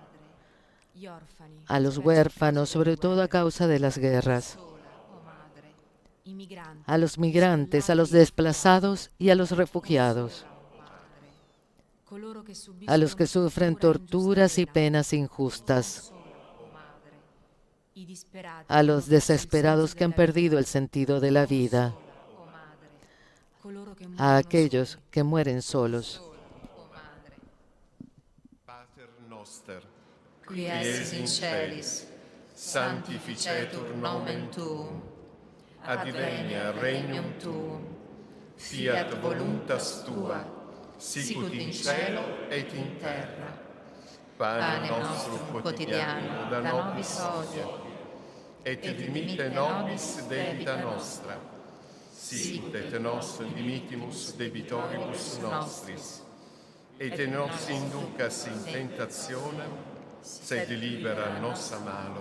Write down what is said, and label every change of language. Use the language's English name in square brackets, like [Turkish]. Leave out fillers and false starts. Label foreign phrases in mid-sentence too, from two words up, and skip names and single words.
[Spanish] a los huérfanos, sobre todo a causa de las guerras, a los migrantes, a los desplazados y a los refugiados, a los que sufren torturas y penas injustas, a los desesperados que han perdido el sentido de la vida, a aquellos que mueren solos. [Latin] Pater noster, qui es in celis, sanctificetur nomen tuum, advenia regnum tuum, fiat voluntas tua, sicut in cielo et in terra. Pane nostrum quotidiano da nobis hodie, et dimitte nobis debita nostra, sicut et nos dimittimus debitoribus nostris, et nos inducas in tentationem, sed libera nos a malo.